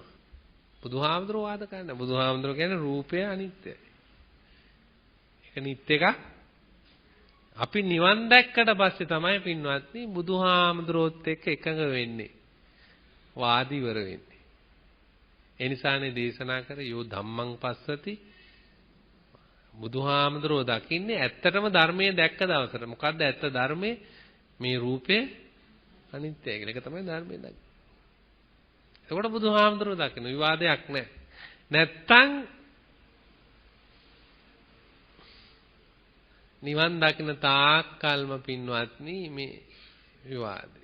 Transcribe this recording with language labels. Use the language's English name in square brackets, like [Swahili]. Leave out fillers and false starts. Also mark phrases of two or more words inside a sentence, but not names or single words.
[Sinhala] බුදුහාමුදුරුවෝ වාද කරන්නේ. බුදුහාමුදුරුවෝ කියන්නේ රූපය අනිත්‍යයි. ඒක නිත් එකක්. අපි නිවන් දැක්කට පස්සේ තමයි පින්වත්නි බුදුහාමුදුරුවොත් එක්ක එකඟ වෙන්නේ. වාද ඉවර වෙන්නේ. ඒ නිසානේ දේශනා කර [Pali] යෝ ධම්මං පස්සති [Sinhala] බුදුහාමුදුරුවෝ දකින්නේ ඇත්තටම ධර්මයේ දැක්ක දවසට. මොකද්ද ඇත්ත ධර්මයේ? මේ රූපය අනිත්‍යයි කියලා. ඒක තමයි ධර්මයේ දකින්නේ. එතකොට බුදුහාමුදුරුවෝ දකින්න විවාදයක් නැහැ. නැත්තම් නිවන් දකින්න තාක්කල්ම පින්වත්නි මේ විවාදේ.